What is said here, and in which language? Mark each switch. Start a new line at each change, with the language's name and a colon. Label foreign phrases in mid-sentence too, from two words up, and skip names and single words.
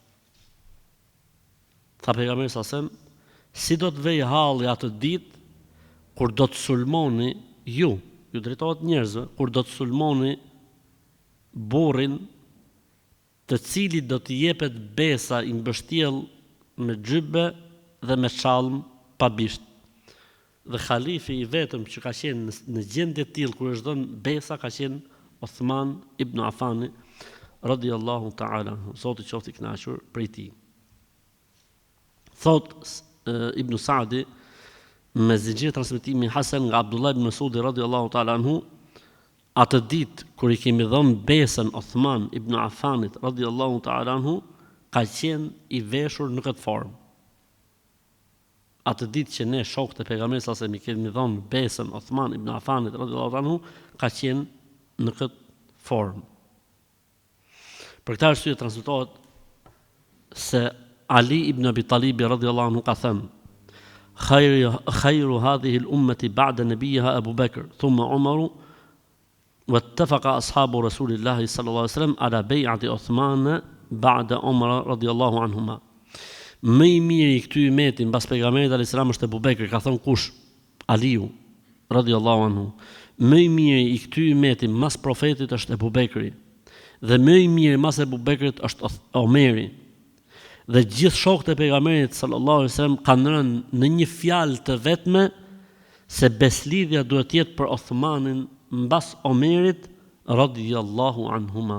Albanian: Tha pejgamberi
Arabic: صلى الله عليه وسلم,
Albanian: si do të vej halli atë ditë kur do të sulmoni ju drejtohet njerëzve, kur do të sulmoni burrin të cilit do të jepet besa i mbështjell me xhybe dhe me çalm pa bisht. Dhe khalifi i vetëm që ka qenë në gjendje të tillë kur është dhënë besa ka qenë Uthman ibn Affan
Arabic: رضي الله تعالى,
Albanian: Zoti qoftë i kënaqur prej tij. Thot Ibn Sa'di me zinxhir transmetimi hasan nga Abdullah ibn Mas'udi
Arabic: رضي الله تعالى عنه,
Albanian: atë ditë kur i kemi dhënë besën Uthman ibn Affanit
Arabic: رضي الله تعالى عنه,
Albanian: ka qenë i veshur në këtë formë. Atë ditë që ne shokët e pejgamberit
Arabic: صلى الله عليه وسلم
Albanian: i kemi dhënë besën Uthman ibn Affanit
Arabic: رضي الله تعالى عنه,
Albanian: ka qenë në këtë formë. Për këtë arsye transmetohet se Ali ibn Abi Talib
Arabic: رضي الله عنه
Albanian: ka thënë:
Arabic: "خير هذه الأمة بعد نبيها أبو بكر، ثم عمر، واتفق أصحاب رسول الله صلى الله عليه وسلم على بيعة عثمان بعد عمر رضي الله عنهما."
Albanian: Më i miri i këtij umeti mbas pejgamberit
Arabic: عليه السلام
Albanian: është Abu Bekri, ka thënë kush? Aliu
Arabic: رضي الله عنه.
Albanian: Më i miri i këtij umeti mbas profetit është Abu Bekri. Dhe më i miri mbas Abu Bekrit është Omeri. Dhe gjithë shokët e pejgamberit
Arabic: صلى الله عليه وسلم
Albanian: kanë rënë në një fjalë të vetme se beslidhja duhet të jetë për Uthmanin mbas Omerit
Arabic: رضي الله عنهما.